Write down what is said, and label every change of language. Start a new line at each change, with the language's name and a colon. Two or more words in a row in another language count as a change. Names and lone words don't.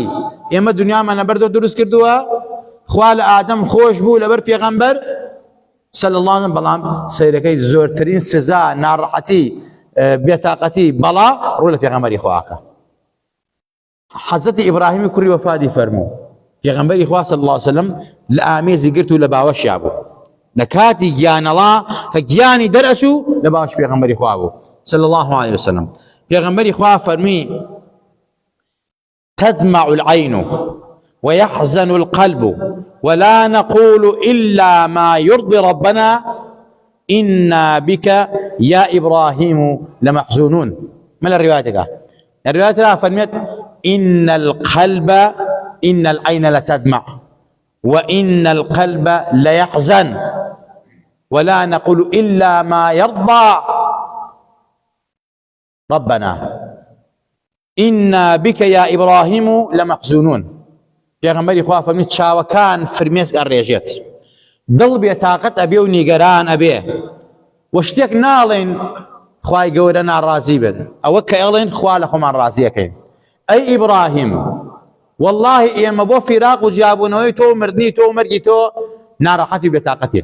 Central Kurdish: ئێمە دنیامانە بەردەوە دروست کردووە، خوا لە ئادەم خۆش بوو لەبەر پێغەمبەر
Arabic: صلی الله علیه وسلم،
Central Kurdish: بەڵام سەیرەکەی زۆرترین سزا ناڕەحەتی بێتاقەتی بەڵا ڕوو لە پێغەمبەری خواکە. حەزەتی ئیبراهیمی کوڕی وەفاتی فەرموو، پێغەمبەری خوا
Arabic: صلی الله علیه وسلم
Central Kurdish: لە ئامێزی گرت و لە باوەشیا بوو، لە کاتی گیانەڵا کە گیانی دەرئەچوو لە باوەش پێغەمبەری خوا بوو
Arabic: صلی الله علیه وسلم.
Central Kurdish: پێغەمبەری خوا فەرمی
Arabic: تدمع العين ويحزن القلب ولا نقول إلا ما يرضي ربنا إنا بك يا إبراهيم لمحزونون. ما الرواية؟ الرواية لا فرميت إن القلب إن العين لتدمع وإن القلب ليحزن ولا نقول إلا ما يرضى ربنا إنا بك يا إبراهيم لمحزونون.
Central Kurdish: پێغەمبەری خوا فەرمی چاوەکان فرمێسک ئەڕێژێت، دڵ بێتاقەت ئەبێ و نیگەران ئەبێ و شتێک ناڵێن خوای گەورە ناڕازی بێت، ئەوە کە ئەڵێن خوا لە خۆمان ڕازیەکەین. ئەی ئیبراهیم والله ئێمە بۆ فیراق و جیابوونەوەی تۆ مردنی تۆ مەرگی تۆ ناڕەحەتی و بێتاقەتین.